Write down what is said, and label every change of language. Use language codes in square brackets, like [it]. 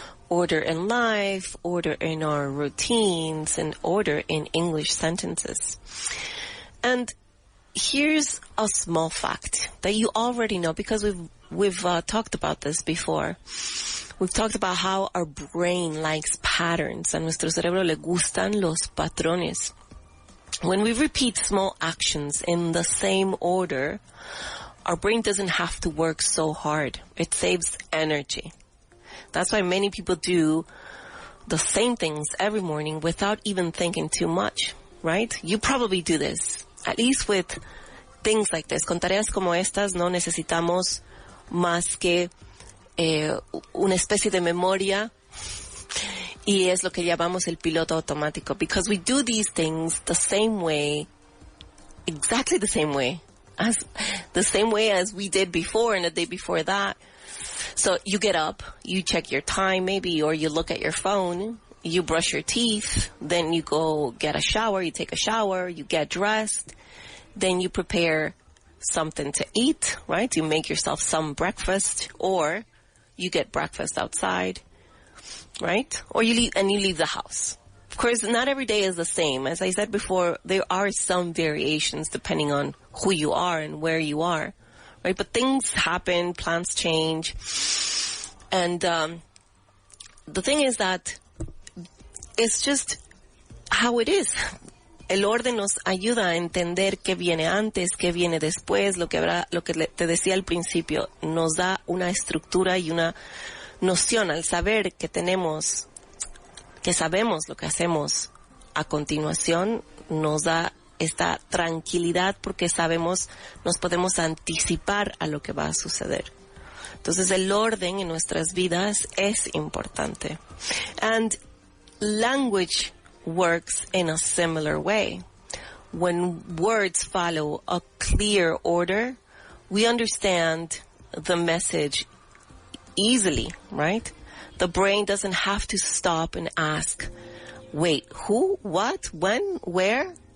[en] Order in life, order in our routines, and order in English sentences. And here's a small fact that you already know because we've talked about this before. We've talked about how our brain likes patterns. [es] A nuestro cerebro le gustan los patrones. [en] When we repeat small actions in the same order, our brain doesn't have to work so hard. It saves energy. That's why many people do the same things every morning without even thinking too much, right? You probably do this. At least with things like this. [es] Con tareas como estas no necesitamos más que una especie de memoria. Y es lo que llamamos el piloto automático, [en] because we do these things the same way, exactly the same way as we did before and the day before that. So you get up, you check your time maybe, or you look at your phone, you brush your teeth, then you go get a shower, you take a shower, you get dressed, then you prepare something to eat, right? You make yourself some breakfast, or you get breakfast outside. Right? Or you leave the house. Of course, not every day is the same. As I said before, there are some variations depending on who you are and where you are, right? But things happen, plans change. And the thing is that it's just how it is. [es] El orden nos ayuda a entender qué viene antes, qué viene después, lo que te decía al principio, nos da una estructura y una noción al saber que sabemos lo que hacemos a continuación, nos da esta tranquilidad porque sabemos, nos podemos anticipar a lo que va a suceder. Entonces el orden en nuestras vidas es importante. [en] And language works in a similar way. When words follow a clear order, we understand the message easily, right? The brain doesn't have to stop and ask, wait, who, what, when, where?